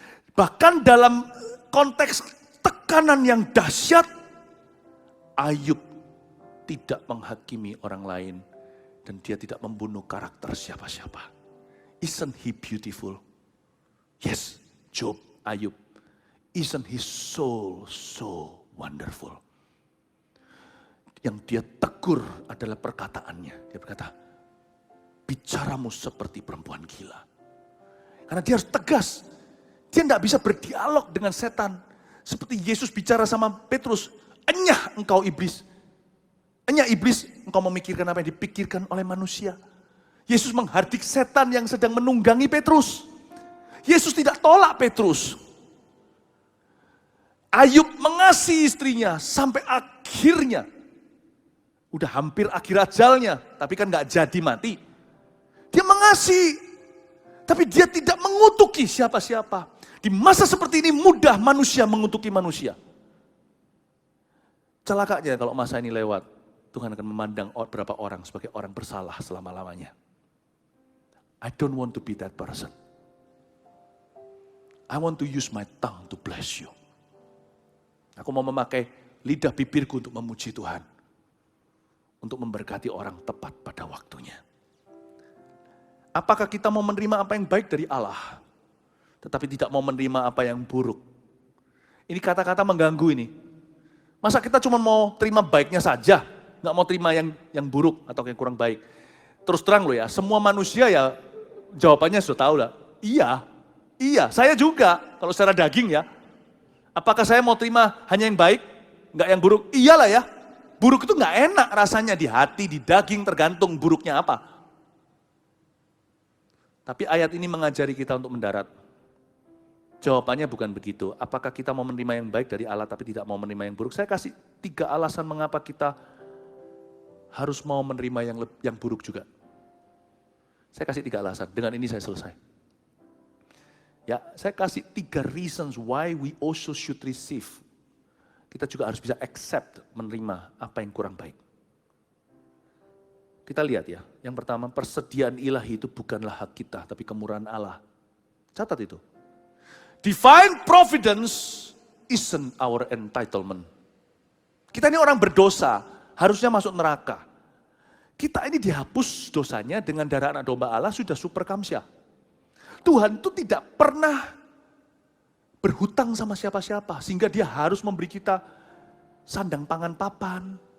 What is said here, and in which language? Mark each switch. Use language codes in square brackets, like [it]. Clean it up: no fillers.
[id] Bahkan dalam konteks tekanan yang dahsyat, Ayub tidak menghakimi orang lain dan dia tidak membunuh karakter siapa-siapa. [en] Isn't he beautiful? Yes, Job, Ayub. Isn't his soul so wonderful? [id] Yang dia tegur adalah perkataannya. Dia berkata, bicaramu seperti perempuan gila. Karena dia harus tegas. Dia tidak bisa berdialog dengan setan. Seperti Yesus bicara sama Petrus, enyah engkau iblis. Enyah iblis, engkau memikirkan apa yang dipikirkan oleh manusia. Yesus menghardik setan yang sedang menunggangi Petrus. Yesus tidak tolak Petrus. Ayub mengasihi istrinya sampai akhirnya. Udah hampir akhir ajalnya, tapi kan gak jadi mati. Dia mengasihi, tapi dia tidak mengutuki siapa-siapa. Di masa seperti ini mudah manusia mengutuki manusia. Celakanya kalau masa ini lewat, Tuhan akan memandang beberapa orang sebagai orang bersalah selama-lamanya. [en] I don't want to be that person. I want to use my tongue to bless you. [id] Aku mau memakai lidah bibirku untuk memuji Tuhan. Untuk memberkati orang tepat pada waktunya. Apakah kita mau menerima apa yang baik dari Allah, tetapi tidak mau menerima apa yang buruk? Ini kata-kata mengganggu ini. Masa kita cuma mau terima baiknya saja, nggak mau terima yang buruk atau yang kurang baik? Terus terang loh ya, semua manusia ya jawabannya sudah tahu lah. Iya, saya juga kalau secara daging ya. Apakah saya mau terima hanya yang baik, nggak yang buruk? Iyalah ya. Buruk itu nggak enak rasanya di hati, di daging, tergantung buruknya apa. Tapi ayat ini mengajari kita untuk mendarat. Jawabannya bukan begitu. Apakah kita mau menerima yang baik dari Allah tapi tidak mau menerima yang buruk? Saya kasih 3 alasan mengapa kita harus mau menerima yang buruk juga. Saya kasih 3 alasan. Dengan ini saya selesai. Ya, saya kasih 3 [en] reasons why we also should receive. [id] Kita juga harus bisa accept, menerima apa yang kurang baik. Kita lihat ya, yang pertama persediaan ilahi itu bukanlah hak kita, tapi kemurahan Allah. Catat itu. [en] Divine providence isn't our entitlement. [id] Kita ini orang berdosa, harusnya masuk neraka. Kita ini dihapus dosanya dengan darah anak domba Allah sudah super kamsyah. Tuhan itu tidak pernah berhutang sama siapa-siapa, sehingga dia harus memberi kita sandang pangan papan.